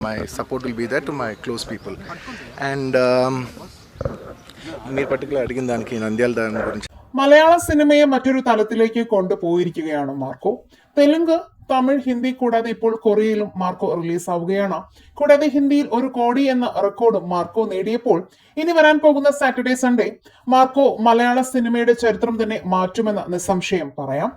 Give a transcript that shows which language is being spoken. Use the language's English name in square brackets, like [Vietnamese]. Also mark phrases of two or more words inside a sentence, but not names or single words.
[English] My support will be there to my close people. [Telugu] And మీరు పర్టికులర్ అడిగిన దానికి నంద్యాల దాని గురించి [Malayalam] മലയാള സിനിമയെ മറ്റൊരു തലത്തിലേക്ക് കൊണ്ടുപോയിരിക്കുകയാണ് മാർക്കോ. തെലുങ്ക്, തമിഴ്, ഹിന്ദി കൂടാതെ ഇപ്പോൾ കൊറിയയിലും മാർക്കോ റിലീസ് ആവുകയാണ്. കൂടാതെ ഹിന്ദിയിൽ 1 കോടി എന്ന റെക്കോർഡ് മാർക്കോ നേടിയപ്പോൾ ഇനി വരാൻ പോകുന്ന [English] Saturday Sunday [Malayalam] മാർക്കോ മലയാള സിനിമയുടെ ചരിത്രം തന്നെ മാറ്റുമെന്ന് നിസ്സംശയം പറയാം.